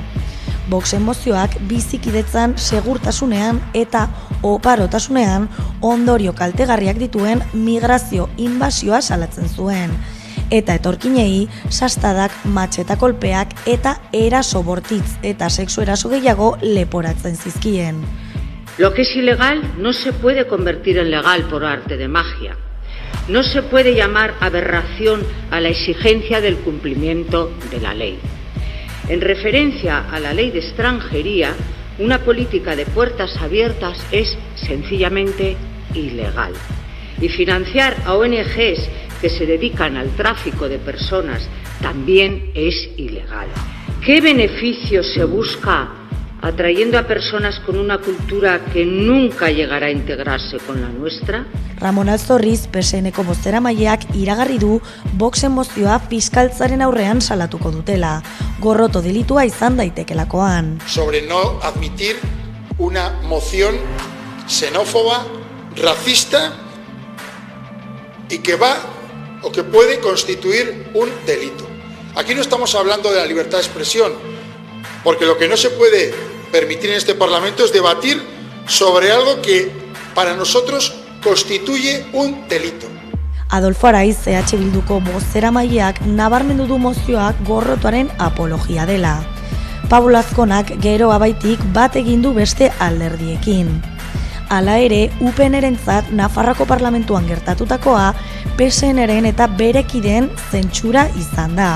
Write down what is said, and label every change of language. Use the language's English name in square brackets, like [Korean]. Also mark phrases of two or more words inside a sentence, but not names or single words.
[Basque] Voxen mozioak bizikidetzan, segurtasunean eta oparotasunean ondorio kaltegarriak dituen migrazio inbasioa salatzen zuen. Eta etorkinei, sastadak, matxeta kolpeak eta eraso bortitz eta sexu eraso gehiago leporatzen zizkien. [Spanish] Lo que es ilegal no se puede convertir en legal por arte de magia. No se puede llamar aberración a la exigencia del cumplimiento de la ley. En referencia a la ley de extranjería, una política de puertas abiertas es sencillamente ilegal. Y financiar a ONGs que se dedican al tráfico de personas también es ilegal. ¿Qué beneficio se busca atrayendo a personas con una cultura que nunca llegará a integrarse con la nuestra? [Basque] Ramon Alzorriz, PSNeko bozeramaileak iragarri du Voxen mozioa fiskaltzaren aurrean salatuko dutela, gorroto delitua izan daitekeelakoan. [Spanish] Sobre no admitir una moción xenófoba, racista y que va o que puede constituir un delito. Aquí no estamos hablando de la libertad de expresión, porque lo que no se puede permitir en este Parlamento es debatir sobre algo que para nosotros constituye un delito. [Basque] Adolfo Araiz, Bilduko bozeramaileak nabarmendu du mozioak gorrotoaren apologia dela. Pablo Azkonak gero abaitik bat egin du beste alderdiekin. Hala ere, UPNrentzat Nafarroako parlamentuan gertatutakoa PSNren eta bere kideen zentsura izan da.